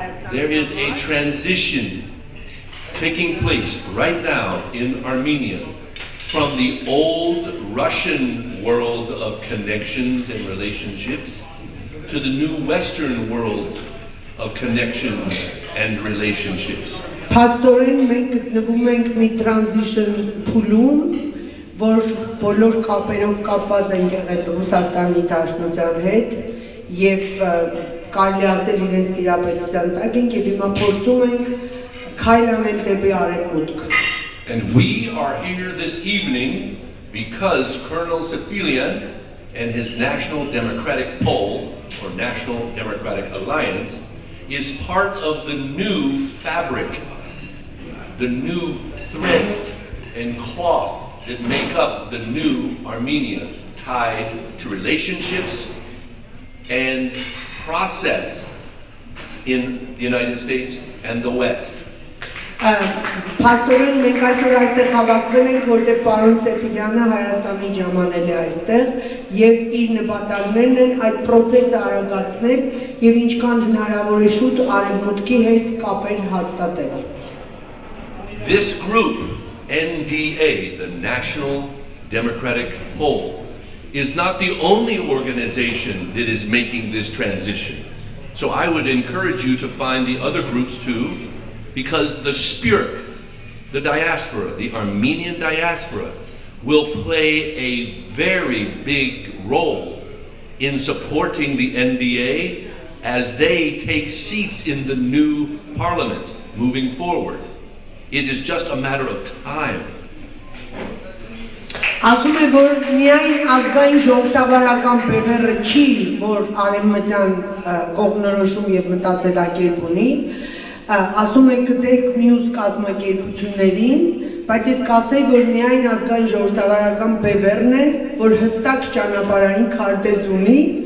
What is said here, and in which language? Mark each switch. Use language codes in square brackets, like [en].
[en] There is a transition taking place right now in Armenia from the old Russian world of connections and relationships to the new Western world of connections and relationships. [hy] Pastorեն մենք գտնվում ենք մի transition փուլում, որ բոլոր կապերով կապված են եղել Ռուսաստանի Դաշնության հետ եւ կարելի ասել իրենց տիրապետության տակ ենք եւ հիմա փորձում ենք քայլ անել դեպի արևմուտք. [en] And we are here this evening because Colonel Sefilian and his National Democratic Pole or National Democratic Alliance is part of the new fabric, the new threads and cloth that make up the new Armenia, tied to relationships and process in the United States and the West. [hy] Pastorեն մենք այսօր այստեղ հավաքվել ենք, որտեղ պարոն Սեֆիլյանը Հայաստանի ժամանել է այստեղ եւ իր նպատակներն են այդ process-ը արագացնել եւ ինչքան հնարավոր է շուտ արևմուտքի հետ կապեր հաստատել. [en] This group, NDA, the National Democratic Pole, is not the only organization that is making this transition. So I would encourage you to find the other groups too, because the spirit, the diaspora, the Armenian diaspora, will play a very big role in supporting the NDA as they take seats in the new parliament moving forward. It is just a matter of time. [hy] Ասում է, որ միայն ազգային ժողովրդավարական բևեռը չի, որ արևմտյան կողմնորոշում եւ մտածելակերպ ունի, ասում է գտեք մյուս կազմակերպություններին, բայց ես կասեի, որ միայն ազգային ժողովրդավարական բևեռն է, որ հստակ ճանապարհային քարտեզ ունի,